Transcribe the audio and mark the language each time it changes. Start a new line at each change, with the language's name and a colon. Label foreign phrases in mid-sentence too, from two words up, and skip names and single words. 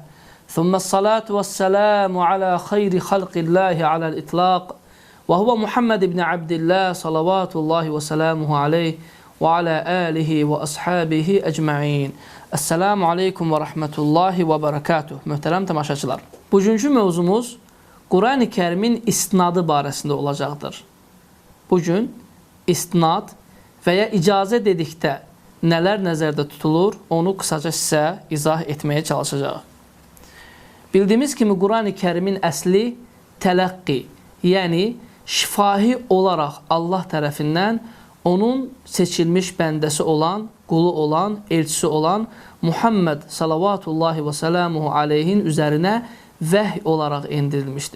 Arabic: ثم الصلاة والسلام على خير خلق الله على الإطلاق وهو محمد بن عبد الله صلوات الله وسلامه عليه وعلى آله وأصحابه أجمعين. السلام عليكم ورحمة الله وبركاته.
Azerbaijani: Möhtərəm tamaşaçılar. Bugünkü mövzumuz Qur'an-ı Kərimin isnadı barəsində olacaqdır. Bugün isnad və ya icazə dedikdə nələr nəzərdə tutulur, onu qısaca sizə izah etməyə çalışacağıq. Bildiyimiz kimi Qur'an-ı Kərimin əsli tələqqi, yəni şifahi olaraq Allah tərəfindən onun seçilmiş bəndəsi olan, qulu olan, elçisi olan Muhammed
Arabic: صلوات الله وسلامه
Azerbaijani: aleyhin üzərinə vəhy olaraq endirilmişdir.